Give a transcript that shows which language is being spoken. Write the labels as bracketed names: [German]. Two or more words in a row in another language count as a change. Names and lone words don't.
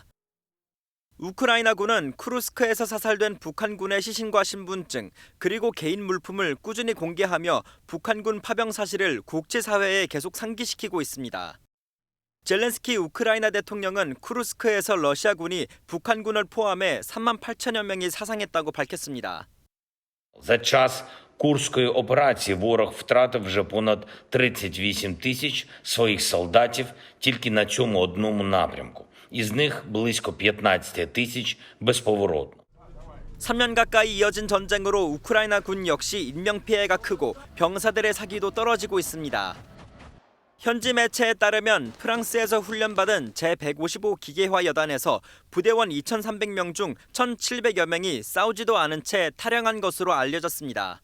[Korean] 우크라이나군은 쿠르스크에서 사살된 북한군의 시신과 신분증, 그리고 개인 물품을 꾸준히 공개하며 북한군 파병 사실을 국제사회에 계속 상기시키고 있습니다. 젤렌스키 우크라이나 대통령은 쿠르스크에서 러시아군이 북한군을 포함해 3만 8천여 명이 사상했다고 밝혔습니다. [Ukrainian] За час Курської операції ворог втратив вже понад 38 тисяч своїх солдатів тільки на цьому одному напрямку. Із них близько 15 тисяч безповоротно. [Korean] 3년 가까이 이어진 전쟁으로 우크라이나 군 역시 인명피해가 크고 병사들의 사기도 떨어지고 있습니다. 현지 매체에 따르면 프랑스에서 훈련받은 제155 기계화 여단에서 부대원 2,300명 중 1,700여 명이 싸우지도 않은 채 탈영한 것으로 알려졌습니다.